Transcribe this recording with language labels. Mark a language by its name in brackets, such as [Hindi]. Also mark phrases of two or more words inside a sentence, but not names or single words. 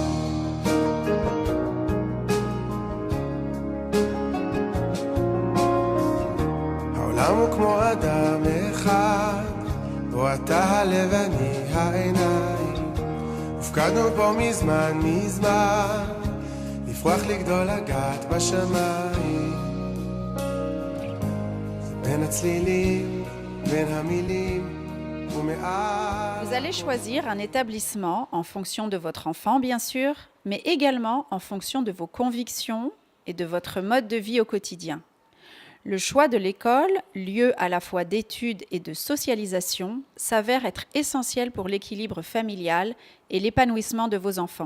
[Hebrew] העולם הוא כמו אדם אחד, בו אתה הלב ואני העיניים, הופקדנו פה מזמן מזמן, לפרוח לגדול לגעת בשמיים. זה בין הצלילים, בין המילים ומעל. [French] Vous allez choisir un établissement en fonction de votre enfant, bien sûr, mais également en fonction de vos convictions et de votre mode de vie au quotidien. Le choix de l'école, lieu à la fois d'études et de socialisation, s'avère être essentiel pour l'équilibre familial et l'épanouissement de vos enfants.